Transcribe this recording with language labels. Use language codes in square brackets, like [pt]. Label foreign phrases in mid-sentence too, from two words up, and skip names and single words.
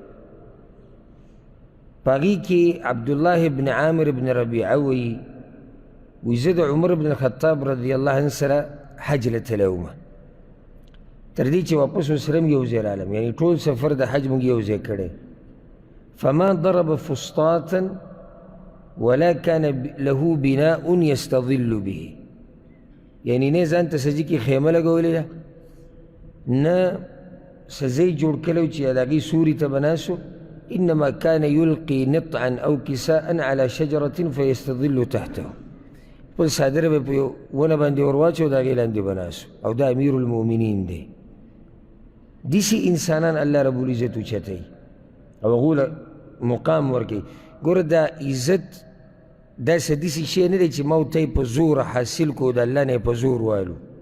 [ps] په هغې کې عبدالله ابن عامر ابن ربیعه وایي زه د عمر بن الخطاب [ar] رضی الله عنه [ps] سره حج له تللی وم تر دې چې واپس ورسره م یو ځای رالم یعنې ټول سفر د حج موږ یو ځای کړی [ar] فما ضرب فسطاطا ولا كان له بناء يستظل به [ps] یعنی نه ځان ته سجي کې خیمه لګولې ده نه څه ځای جوړ کړی چې د هغې سوري ته به ناست [ar] انما كان يلقي نطعا او کساء على شجرة فيستظل تحته [ps] خپل صادره به په یو ونه باندې ور واچو د هغې لاندې به ناست او دا امیر المؤمنین دی داسې انسانان الله رب العزت اوچتوي او هغو له مقام ورکوي ګوره دا عزت داسې داسې شی نه دی چې ما ورته په زوره حاصل کړو د الله نه یې په زور والو